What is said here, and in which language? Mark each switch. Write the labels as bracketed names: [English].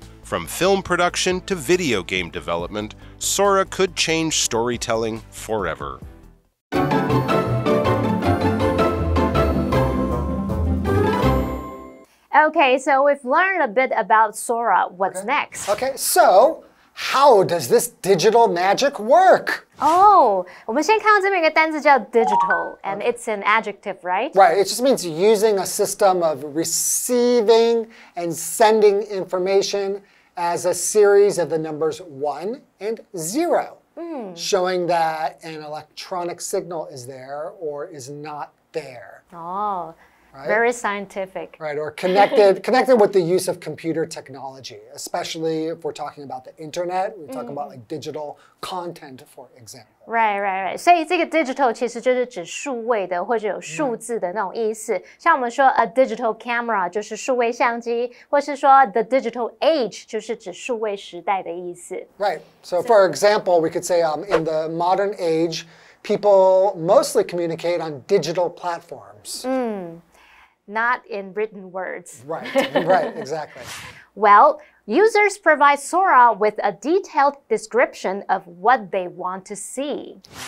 [English] From film production to video game development, Sora could change storytelling forever. Okay, so we've learned a bit about Sora. What's next? Okay, so how does this digital magic work? [Chinese] 哦，我们先看到这边有个单字叫 digital, [English] and it's an adjective, right? Right, it just means using a system of receiving and sending information as a series of the numbers 1 and 0, showing that an electronic signal is there or is not there. 哦。 Right? Very scientific. Right, or connected with the use of computer technology, especially if we're talking about the internet, we're talking about like digital content, for example. Right. [Chinese] 所以这个 digital 其实就是指数位的或者有数字的那种意思。像我们说 [English] a digital camera [Chinese] 就是数位相机，或是说 [English] the digital age [Chinese] 就是指数位时代的意思。 [English] Right, so for example, we could say in the modern age, people mostly communicate on digital platforms. Not in written words. Right, exactly. Well, users provide Sora with a detailed description of what they want to see.